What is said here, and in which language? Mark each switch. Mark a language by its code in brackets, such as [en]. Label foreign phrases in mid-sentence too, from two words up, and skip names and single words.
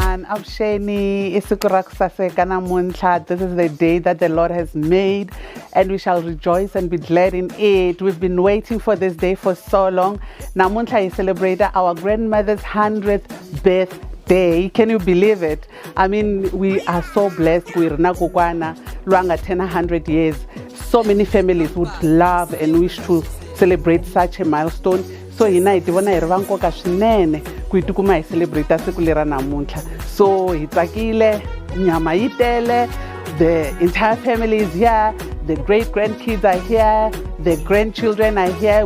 [ts] avuxeni, i siku ra ku saseka namuntlha. [en] This is the day that the Lord has made, and we shall rejoice and be glad in it. We've been waiting for this day for so long. Namuntlha is celebrated our grandmother's 100th birthday. Can you believe it? I mean, we are so blessed. We're nakukwana luanga 100 years. So many families would love and wish to celebrate such a milestone. [ts] So hina hi tivona hi ri va nkoka swinene ku hi tikuma hi celebrate siku lera namuntlha. So hi tsakile, nyama yi tele, [en] the entire family is here, the great grandkids are here, the grandchildren are here.